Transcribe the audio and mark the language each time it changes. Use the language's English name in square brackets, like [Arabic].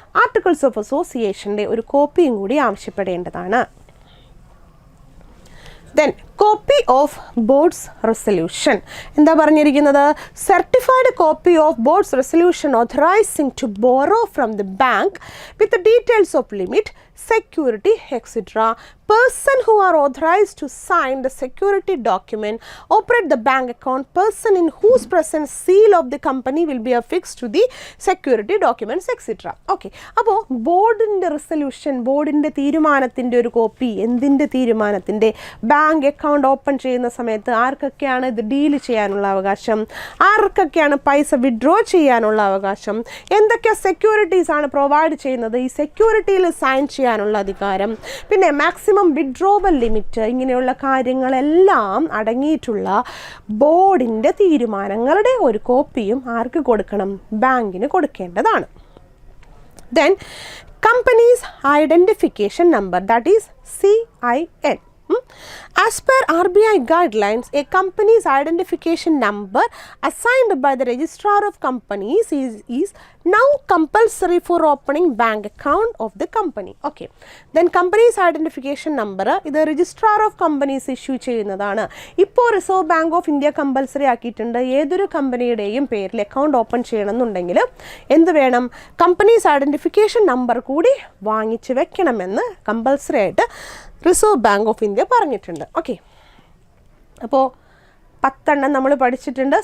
[Malayalam] Articles of അസോസിയേഷൻ്റെ ഒരു കോപ്പിയും കൂടി ആവശ്യപ്പെടേണ്ടതാണ്. [English] then copy of board's resolution [Malayalam] എന്താ പറഞ്ഞിരിക്കുന്നത്? [English] Certified copy of board's resolution authorising to borrow from the bank with details of limit, security etc. Person who are authorized to sign the security document, operate the bank account, person in whose presence seal of the company will be affixed to the security documents etc. [Malayalam] Okay, അപ്പോൾ ബോർഡിൻ്റെ resolution, ബോർഡിൻ്റെ തീരുമാനത്തിൻ്റെ ഒരു copy. എന്തിൻ്റെ തീരുമാനത്തിൻ്റെ? Bank account open ചെയ്യുന്ന സമയത്ത് ആർക്കൊക്കെയാണ് ഇത് deal ചെയ്യാനുള്ള അവകാശം, ആർക്കൊക്കെയാണ് പൈസ വിഡ്രോ ചെയ്യാനുള്ള അവകാശം, എന്തൊക്കെ സെക്യൂരിറ്റീസ് ആണ് പ്രൊവൈഡ് ചെയ്യുന്നത്, ഈ സെക്യൂരിറ്റിയിൽ സൈൻ ചെയ്യാനുള്ള അധികാരം, പിന്നെ മാക്സിമം വിഡ്രോവൽ ലിമിറ്റ്, ഇങ്ങനെയുള്ള കാര്യങ്ങളെല്ലാം അടങ്ങിയിട്ടുള്ള ബോർഡിൻ്റെ തീരുമാനങ്ങളുടെ ഒരു കോപ്പിയും ആർക്ക് കൊടുക്കണം? ബാങ്കിന് കൊടുക്കേണ്ടതാണ്. [English] Then company's identification number, that is CIN. As per RBI guidelines, a company's identification number assigned by the registrar of companies is now compulsory for opening bank account of the company. Okay, then company's identification number [Malayalam] ഇത് registrar of companies issue ചെയ്യുന്നതാണ്. ഇപ്പോൾ reserve bank of India compulsory ആക്കിയിട്ടുണ്ട്. ഏതൊരു കമ്പനിയുടെയും പേരിൽ account open ചെയ്യണമെന്നുണ്ടെങ്കിൽ എന്ത് വേണം? Companies identification number കൂടി വാങ്ങിച്ച് വെക്കണമെന്ന് കമ്പൽസറി ആയിട്ട് റിസർവ് ബാങ്ക് ഓഫ് ഇന്ത്യ പറഞ്ഞിട്ടുണ്ട്. ഓക്കെ, അപ്പോൾ 10 നമ്മൾ പഠിച്ചിട്ടുണ്ട്.